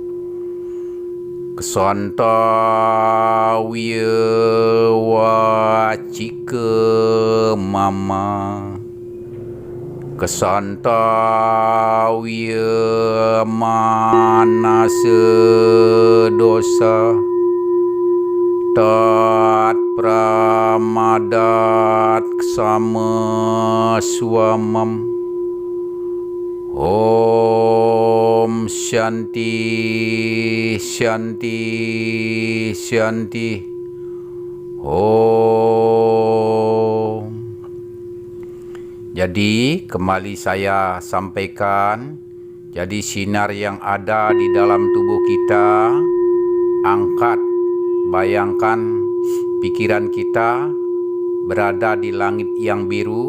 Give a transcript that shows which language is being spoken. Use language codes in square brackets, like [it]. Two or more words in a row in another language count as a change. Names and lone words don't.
[sa] Ksantawya Wacika Mama, Ksantawya Manasa Dosa, Tat Pramadat Ksama Swamam. Om Shanti Shanti Shanti. Om. [id] Jadi kembali saya sampaikan, jadi sinar yang ada di dalam tubuh kita, angkat, bayangkan pikiran kita berada di langit yang biru.